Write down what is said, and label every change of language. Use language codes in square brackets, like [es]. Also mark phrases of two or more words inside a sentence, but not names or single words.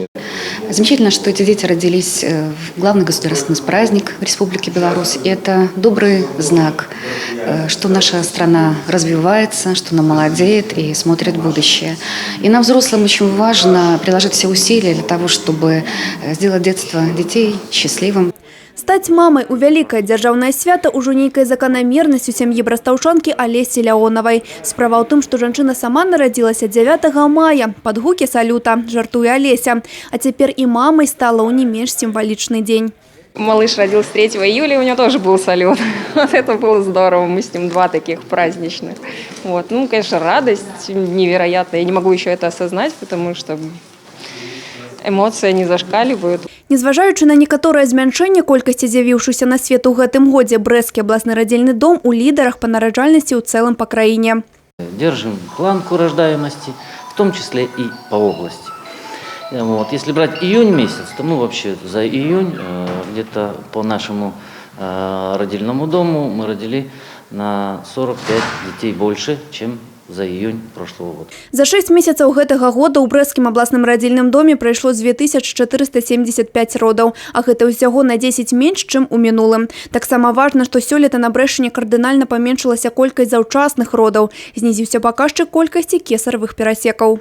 [ru] Замечательно, что эти дети родились в главный государственный праздник в Республике Беларусь. И это добрый знак, что наша страна развивается, что она молодеет и смотрит в будущее. И нам, взрослым, очень важно приложить все усилия для того, чтобы сделать детство детей счастливым. [be] Стаць мамай у вялікае дзяржаўнае свята ўжо нейкай заканамернасцю сям'і брастаўчанкі Алесі Ляонавай. Справа ў тым, што жанчына сама нарадзілася 9 мая пад гукі салюта, жартуе Алеся. А цяпер і мамай стала ў не менш сімвалічны дзень. [ru] Малыш родился 3 июля, у него тоже был салют. Вот это было здорово, мы с ним 2 таких праздничных. Вот. Ну, конечно, радость невероятная. Я не могу еще это осознать, потому что эмоции не зашкаливают. [be] Незважаючы на некаторае змяншэнне колькасці з'явіўшыся на свет у гэтым годзе, Брэсцкі абласны радзільны дом у лідарах па нараджальнасці ў цэлым па краіне. [ru] Держим планку рождаемости, в том числе и по области. Вот. Если брать июнь месяц, то мы вообще за июнь где-то по нашему родильному дому мы родили на 45 детей больше, чем за июнь прошлого года. [be] За 6 месяцаў гэтага года ў Брэсцкім абласным радзільным доме прайшло 2475 родаў, а гэта ўсяго на 10 менш, чым у мінулым. Таксама важна, што сёлета на Брэшчыне кардынальна паменшылася колькасць заўчасных родаў, знізіўся паказчык колькасці кесаревых перасекаў.